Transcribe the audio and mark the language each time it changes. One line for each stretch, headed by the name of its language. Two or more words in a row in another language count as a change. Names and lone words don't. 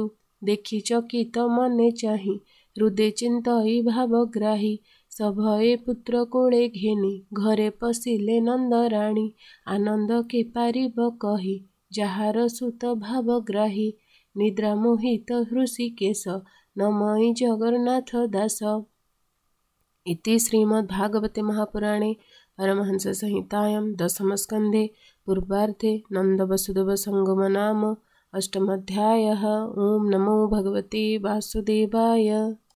Odia: ଦେଖି ଚକିତ ମନେ ଚାହିଁ ହୃଦେ ଚିନ୍ତଇ ଭାବଗ୍ରାହୀ। ସଭଏ ପୁତ୍ର କୋଳେ ଘେନି ଘରେ ପଶିଲେ ନନ୍ଦରାଣୀ। ଆନନ୍ଦ କେ ପାରିବ କହି ଯାହାର ସୁତ ଭାବଗ୍ରାହୀ। ନିଦ୍ରା ମୋହିତ ହୃଷିକେଶ ନମଇ ଜଗନ୍ନାଥ ଦାସ।
Sanskrit: इति श्रीमद्भागवते महापुराणे परमहंस संहितायां दशमस्कन्धे पूर्वार्धे नन्दवसुदेव संगम नाम अष्टमोऽध्यायः। ओं नमो भगवते वासुदेवाय।